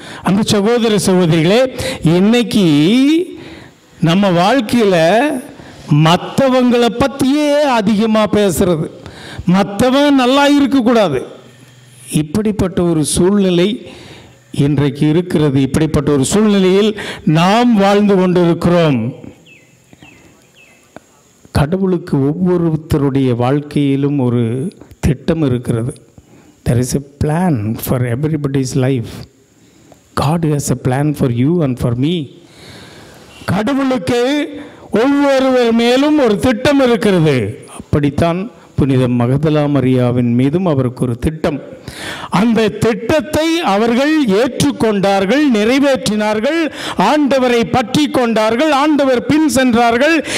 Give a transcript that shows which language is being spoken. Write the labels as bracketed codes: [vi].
[ta] அந்த சகோதர சகோதரிகளே, இன்னைக்கு நம்ம வாழ்க்கையில் மற்றவங்களை பற்றியே அதிகமாக பேசுறது, மற்றவன் நல்லா இருக்கக்கூடாது, இப்படிப்பட்ட ஒரு சூழ்நிலை இன்றைக்கு இருக்கிறது. இப்படிப்பட்ட ஒரு சூழ்நிலையில் நாம் வாழ்ந்து கொண்டிருக்கிறோம். கடவுளுக்கு ஒவ்வொருத்தருடைய வாழ்க்கையிலும் ஒரு திட்டம் இருக்கிறது. [en] There is a plan for everybody's life. God has a plan for you and for me. [ta] கடவுளுக்கு ஒவ்வொருவர் மேலும் ஒரு திட்டம் இருக்கிறது. அப்படித்தான் புனித மகதலா மரியாவின் மீதும் அவருக்கு ஒரு திட்டம். அந்த திட்டத்தை அவர்கள் ஏற்றுக்கொண்டார்கள், நிறைவேற்றினார்கள், ஆண்டவரை பற்றி கொண்டார்கள், ஆண்டவர் பின் சென்றார்கள்.